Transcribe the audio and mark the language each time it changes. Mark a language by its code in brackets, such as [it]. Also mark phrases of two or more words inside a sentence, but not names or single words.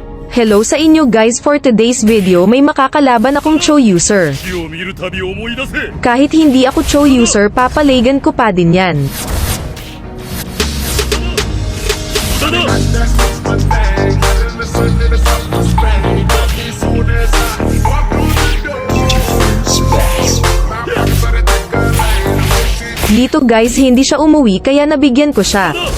[tl] Hello sa inyo guys, [en] for today's video [tl] may makakalaban akong Cho user. [ja] 火を見るたび思い出せ [tl] Kahit hindi ako Cho user, papalagan ko pa din yan. だだ Dito guys, hindi siya umuwi kaya nabigyan ko siya.